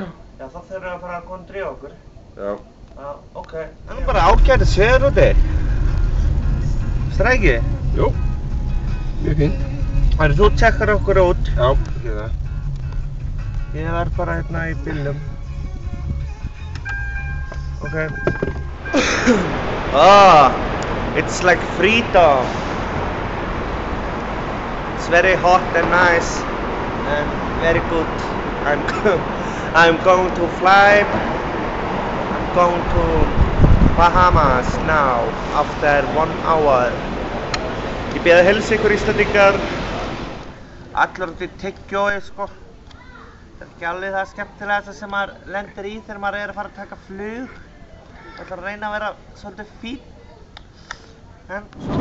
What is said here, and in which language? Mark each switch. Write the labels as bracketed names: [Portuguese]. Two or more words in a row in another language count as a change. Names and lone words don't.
[Icelandic] Já, þá þurfum við að fara að koma að drífa okkur. Já. Já, ok. Það er bara ágætis veður úti. Stræki? Jú. Mjög fínt. Þú tjekkar okkur út. Já, ég gera það. Ég verð bara hérna í bílnum. [English] Ok. It's like freedom. It's very hot and nice and very good. I'm going to fly. I'm going to Bahamas now after 1 hour. [Icelandic] Ég bið að heilsa ykkur Íslendingar. Allur út í tyggjói sko. Það er ekki alveg það skemmtilegasta sem maður lendir í þegar maður er að fara að taka flug. Það ætlar að reyna að vera svolítið fín. En svona...